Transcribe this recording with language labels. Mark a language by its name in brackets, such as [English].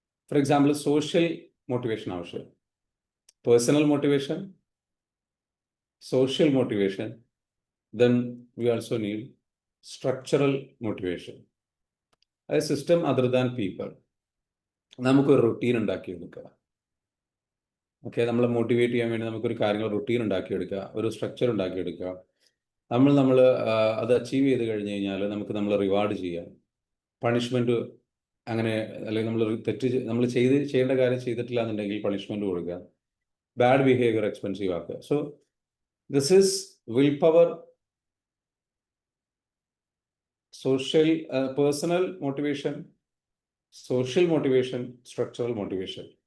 [English] For example, social motivation ആവശ്യം, personal motivation, social motivation, then we also need structural motivation. A system other than people. [Malayalam] നമുക്കൊരു routine ഉണ്ടാക്കിയെടുക്കുക. Okay, നമ്മളെ motivate ചെയ്യാൻ വേണ്ടി നമുക്കൊരു കാര്യങ്ങൾ റൊട്ടീൻ ഉണ്ടാക്കിയെടുക്കുക, ഒരു സ്ട്രക്ചർ ഉണ്ടാക്കിയെടുക്കുക. നമ്മൾ അത് അച്ചീവ് ചെയ്ത് കഴിഞ്ഞ് കഴിഞ്ഞാൽ നമ്മൾ റിവാർഡ് ചെയ്യാം. പണിഷ്മെൻറ്റ് അങ്ങനെ, അല്ലെങ്കിൽ നമ്മൾ ചെയ്യേണ്ട കാര്യം ചെയ്തിട്ടില്ല എന്നുണ്ടെങ്കിൽ പണിഷ്മെൻറ്റ് കൊടുക്കുക. ബാഡ് ബിഹേവിയർ എക്സ്പെൻസീവ് ആക്കുക. [English] So this is will power, social, personal motivation, social motivation, structural motivation.